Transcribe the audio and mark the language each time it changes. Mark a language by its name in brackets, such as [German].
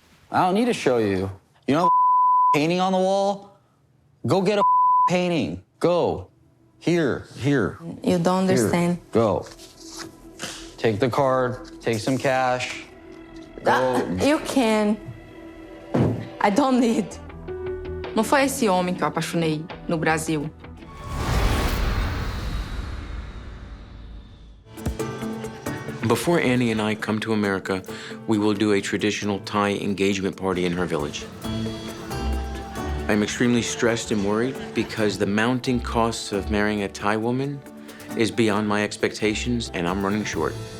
[English] I don't need to show you. You know painting on the wall? Go get a painting. Go. Here. You don't understand. Here. Go. Take the card, take some cash. Go. You can. I don't need. [Portuguese] Não foi esse homem que eu apaixonei no Brasil. [English] Before Annie and I come to America, we will do a traditional Thai engagement party in her village. I'm extremely stressed and worried because the mounting costs of marrying a Thai woman is beyond my expectations, and I'm running short.